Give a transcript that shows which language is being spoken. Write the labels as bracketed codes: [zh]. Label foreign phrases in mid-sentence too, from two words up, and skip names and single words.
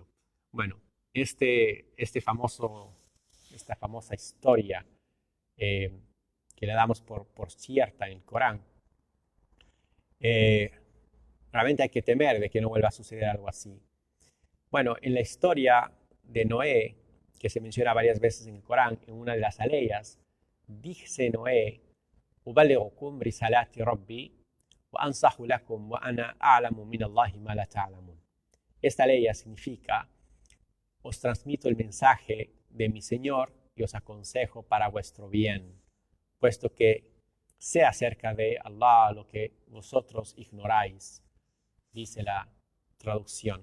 [es] Bueno, esta famosa historia que le damos por cierta en el Corán, realmente hay que temer de que no vuelva a suceder algo así. Bueno, en la historia de Noé, que se menciona varias veces en el Corán, en una de las aleyas, dice Noé: [ar] "أبلغكم رسالات ربي وأنصح لكم وأنا أعلم من الله ما لا تعلمون." [es] Esta aleya significa: os transmito el mensaje de mi Señor y os aconsejo para vuestro bien, puesto que sé acerca de Allah lo que vosotros ignoráis, dice la traducción.